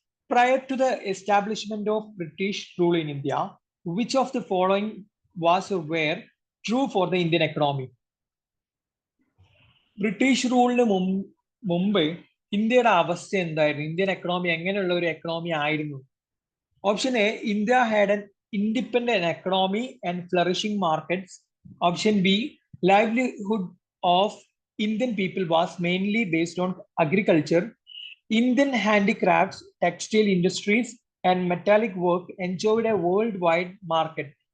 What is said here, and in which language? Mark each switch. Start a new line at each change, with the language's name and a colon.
English: Prior to the establishment of British rule in India, which of the following was or were true for the Indian economy?
Malayalam: British റൂളിന് മുമ്പ് ഇന്ത്യയുടെ അവസ്ഥ എന്തായിരുന്നു? Indian economy എങ്ങനെയുള്ള ഒരു economy ആയിരുന്നു?
English: Option A, India had an independent economy and flourishing markets. Option B, livelihood of Indian people was mainly based on agriculture. Indian handicrafts, textile industries, and metallic work enjoyed a worldwide market.